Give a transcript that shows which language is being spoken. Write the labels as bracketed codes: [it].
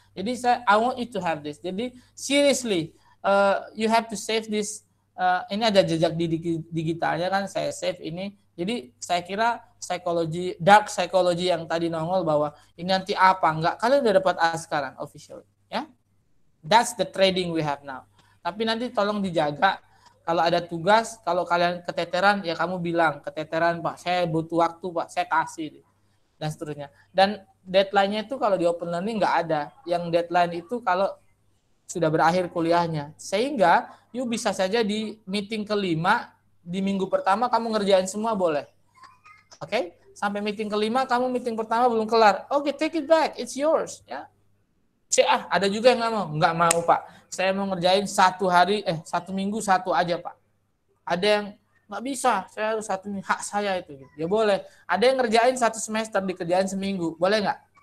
[en] Jadi I want you to have this. Jadi seriously, you have to save this. [id] Ini ada jejak digitalnya kan, saya save ini. Jadi saya kira dark psychology yang tadi nongol bahwa ini nanti apa enggak, kalian udah dapat A sekarang official ya. [en] That's the trading we have now. [id] Tapi nanti tolong dijaga. Kalau ada tugas, kalau kalian keteteran ya kamu bilang keteteran Pak, saya butuh waktu Pak, saya kasih dan seterusnya. Dan deadline-nya itu kalau di open learning nggak ada. Yang deadline itu kalau sudah berakhir kuliahnya. Sehingga you bisa saja di meeting kelima di minggu pertama kamu ngerjain semua boleh. Oke? Sampai meeting kelima kamu meeting pertama belum kelar. [en] Oke, take it back, it's yours ya. [id] Ada juga yang nggak mau Pak. Saya mau ngerjain 1 minggu 1 aja Pak. Ada yang nggak bisa, saya harus 1 minggu, hak saya itu. Gitu. Ya boleh. Ada yang ngerjain 1 semester dikerjain seminggu, boleh nggak?